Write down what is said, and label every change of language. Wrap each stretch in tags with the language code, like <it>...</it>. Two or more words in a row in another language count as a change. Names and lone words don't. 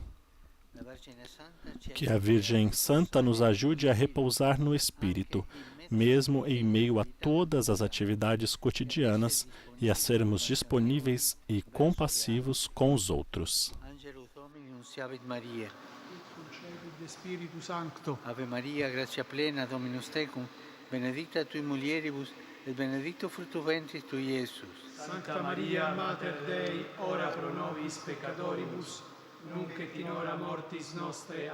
<pt>Que a Virgem Santa nos ajude a repousar no Espírito, mesmo em meio a todas as atividades cotidianas, e a sermos disponíveis e compassivos com os outros.</pt> <la>Ave Maria, gratia plena, Dominus tecum, benedicta tui mulieribus, et benedictus fructus ventris tui, Iesus. Sancta Maria, Mater Dei, ora pro nobis peccatoribus, nunc et in hora mortis nostre.</la>